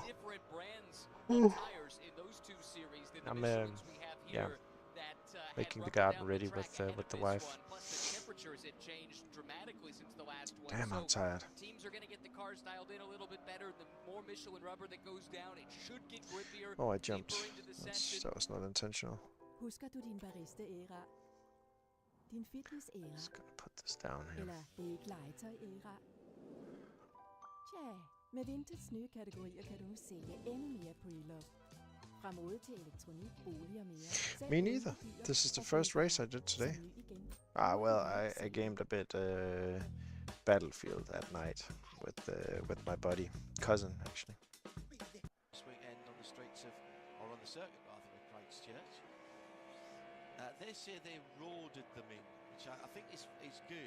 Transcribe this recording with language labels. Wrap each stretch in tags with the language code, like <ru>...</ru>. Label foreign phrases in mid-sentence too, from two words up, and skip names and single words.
<en>different brands of tires in those 2 series than the Michelins we have here. Making the garden ready with the wife. Plus the temperatures had changed dramatically since the last one. Damn, I'm tired. Teams are going to get the cars dialed in a little bit better. The more Michelin rubber that goes down, it should get grippier. Oh, I jumped. That was not intentional.</en> <da>Husker du din barista-æra? Din fitness-æra?</da> <en>Just gonna put this down here.</en> <da>Eller bake-legetøj-æra? Tja, med Vinteds nye kategorier kan du nu sælge endnu mere pre-love. Fra mode til elektronik, bolig og mere.</da> <en>Me neither. This is the first race I did today. Well, I gamed a bit Battlefield at night with my buddy, cousin actually. circuit rather at Christchurch. They say they roaded them in, which I think is good.</en>